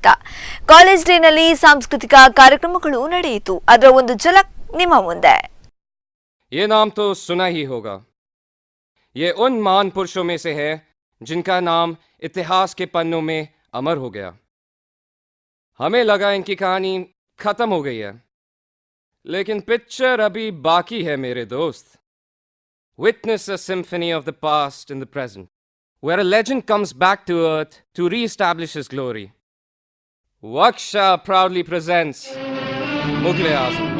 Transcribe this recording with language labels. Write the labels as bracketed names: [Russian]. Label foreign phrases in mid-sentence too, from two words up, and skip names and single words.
[Kannada] ಕಾಲೇಜ್ ಡೇನಲ್ಲಿ ಸಾಂಸ್ಕೃತಿಕ ಕಾರ್ಯಕ್ರಮಗಳು ನಡೆಯಿತು. ಅದರ ಒಂದು ಝಲಕ್ ನಿಮ್ಮ ಮುಂದೆ. [Hindi] ये नाम तो सुना ही होगा. ये उन महान पुरुषों में से है जिनका नाम इतिहास के पन्नों में अमर हो गया. हमें लगा इनकी कहानी खत्म हो गई है, लेकिन पिक्चर अभी बाकी है मेरे दोस्त. [English] Witness a symphony of the past in the present, where a legend comes back to earth to re-establish his glory. Waksha proudly presents Mughal-e-Azam.